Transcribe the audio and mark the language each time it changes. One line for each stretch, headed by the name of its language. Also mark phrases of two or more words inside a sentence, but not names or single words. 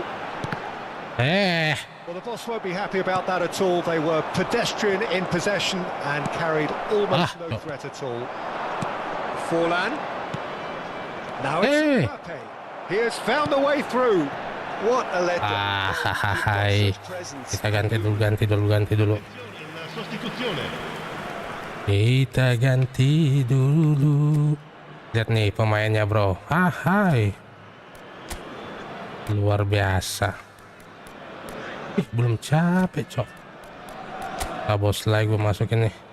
English: Well, the boss won't be happy about that at all. They were pedestrian in possession and carried almost no threat at all. Forlan. Now it's Mbappe. He has found a way through. What a letdown.
Indonesian: Hai. Kita ganti dulu.
Italian: La sostituzione.
Indonesian: Kita ganti dulu. Lihat nih pemainnya bro. Hai. Luar biasa. Belum capek cok. Bos lagi gue masukin nih.